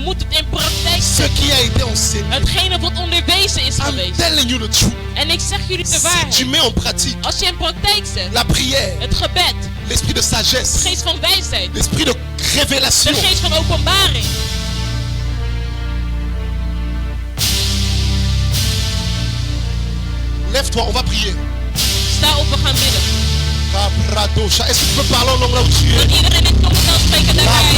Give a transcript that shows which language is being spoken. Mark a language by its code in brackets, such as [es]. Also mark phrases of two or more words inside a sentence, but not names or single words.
[nl] in praktijk [fr] ce [nl] zet. [fr] qui a été enseigné. [nl] Hetgene wat onderwezen is [en] I'm [nl] geweest. [en] telling you the truth. [nl] En ik zeg jullie de [fr] Si tu [nl] waarheid. [fr] mets en pratique [nl] Als je in praktijk zet, [fr] la prière, [nl] het gebed, [fr] l'esprit de [nl] de [fr] sagesse, [nl] geest van wijsheid, [fr] l'esprit de [nl] de [fr] révélation, [nl] geest van openbaring. [fr] lève-toi, on va prier. [nl] Sta op, we gaan bidden. Kabradosha. [fr] Est-ce que tu peux parler en langue là où tu [nl] Kan [fr] es? [nl] iedereen in tongentaal spreken daarbij?